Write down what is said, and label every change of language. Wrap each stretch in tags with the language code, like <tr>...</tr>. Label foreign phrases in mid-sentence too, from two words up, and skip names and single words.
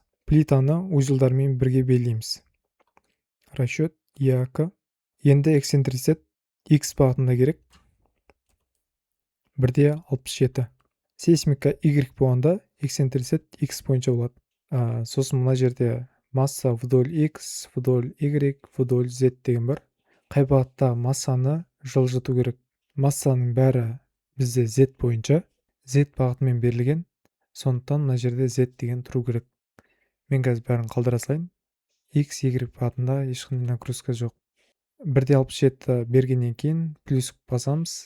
<kk>Плитаны узелдармен бірге белгілейміз. Расчет ЯК. Енді эксцентрисет X бағытында керек. 1/67. Сейсмика Y болғанда эксцентрисет X бойынша болады. Сосын мына жерде</kk> <ru>масса вдоль X, вдоль Y, вдоль Z</ru> <kk>деген бар. Қай бағытта массаны жылжыту керек? Массаның бәрі бізде Z бойынша. Z бағытымен берілген. Сондықтан мына жерде Z деген тұру керек. Мен қазір бәрін қалдыра салайын. X, Y бағытында ешқандай нагрузка жоқ. 1/67 бергеннен кейін плюс басамыз.</kk>